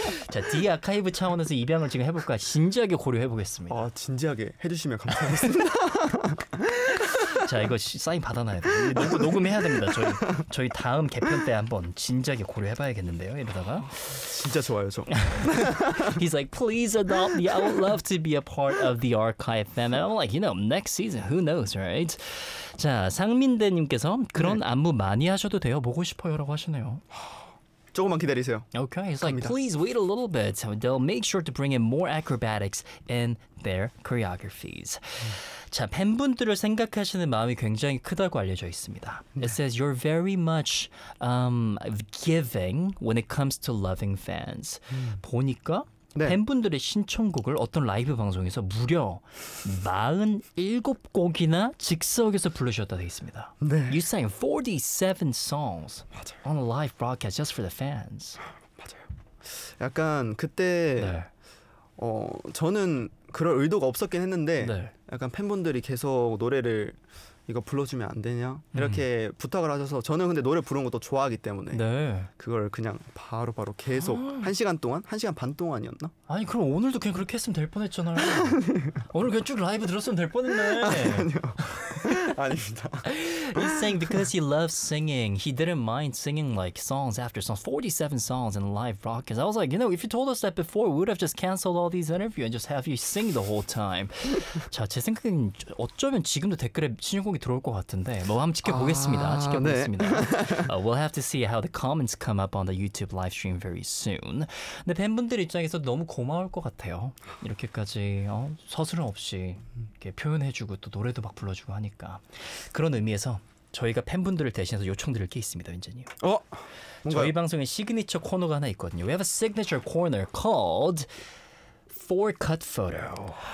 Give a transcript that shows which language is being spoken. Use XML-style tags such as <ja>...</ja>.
<ko>자, 디아카이브 차원에서 입양을 지금 해볼까 진지하게 고려해보겠습니다. 아 진지하게 해주시면 감사하겠습니다. 자 이거 사인 받아놔야 돼요. 녹음해야 됩니다. 저희 다음 개편 때 한번 진지하게 고려해봐야겠는데요. 이러다가 진짜 좋아요 저.</ko> <en>He's like, please adopt me. I would love to be a part of the archive family. I'm like, you know, next season, who knows, right?</en> <ko>자 상민대님께서 그런 네. 안무 많이 하셔도 돼요. 보고 싶어요라고 하시네요. 조금만 기다리세요.</ko> <en>Okay, it's like, please wait a little bit. They'll make sure to bring in more acrobatics in their choreographies.</en> <ko>자, 팬분들을 생각하시는 마음이 굉장히 크다고 알려져 있습니다.</ko> <en>네. It says, you're very much giving when it comes to loving fans.</en> <ko>보니까 네. 팬분들의 신청곡을 어떤 라이브 방송에서 무려 47곡이나 즉석에서 부르셨다 돼 있습니다. 네.</ko> <en>You sang 47 songs</en> <ko>맞아요.</ko> <en>on a live broadcast just for the fans.</en> <ko>맞아요. 약간 그때 네. 저는 그럴 의도가 없었긴 했는데 네. 약간 팬분들이 계속 노래를 이거 불러주면 안 되냐? 이렇게 부탁을 하셔서 저는 근데 노래 부르는 것도 좋아하기 때문에 네. 그걸 그냥 바로 계속 1시간 반 동안이었나? 아니 그럼 오늘도 그냥 그렇게 했으면 될 뻔했잖아요. 오늘 그냥 쭉 라이브 들었으면 될 뻔했네. 아니요. 아닙니다.</ko> <en>He's saying because he loves singing, he didn't mind singing like songs after songs, 47 songs in live broadcast. I was like, you know, if you told us that before, we would have just canceled all these interviews and just have you sing the whole time.</en> <ko>자, 제 생각엔 어쩌면 지금도 댓글에 신청곡이 들어올 것 같은데 뭐 한번 지켜보겠습니다. 아, 지켜보겠습니다. 네.</ko> <en>We'll have to see how the comments come up on the YouTube live stream very soon.</en> <ko>근데 팬분들 입장에서 너무 고마울 것 같아요. 이렇게까지 서슴 없이 이렇게 표현해주고 또 노래도 막 불러주고 하니까. 그런 의미에서 저희가 팬분들을 대신해서 요청드릴 게 있습니다, 민재님. 뭔가요? 저희 방송에 시그니처 코너가 하나 있거든요.</ko> <en>We have a signature corner called 4컷 photo.</en>